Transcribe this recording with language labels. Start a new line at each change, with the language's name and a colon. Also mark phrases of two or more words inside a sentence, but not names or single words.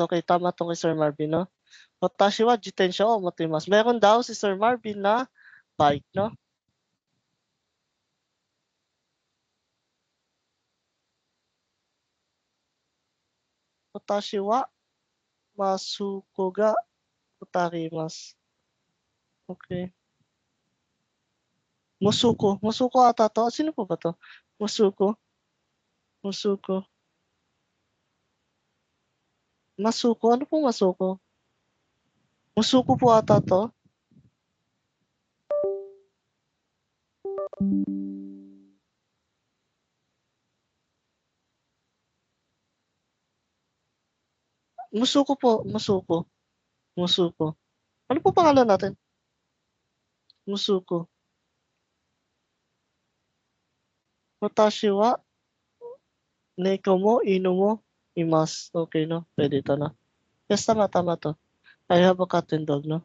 Filipino: Okay, tama tong kay Sir Marvin, no?
Japanese: 私は自転車を持っています.
Filipino: Meron daw si Sir Marvin na bike, no?
Japanese: 私はますこがうたります.
Filipino: Okay. Musuko ata to. Sino po ba to? Musuko. Masuko? Ano po masuko? Musuko po ata to. Musuko po. Musuko. Musuko. Ano po pangalan natin? Musuko.
Japanese: 私は猫も犬もいます. Okay, no? Pwede ito na.
Filipino: Yes, tama to.
English: I have a cat and dog,
Filipino: no?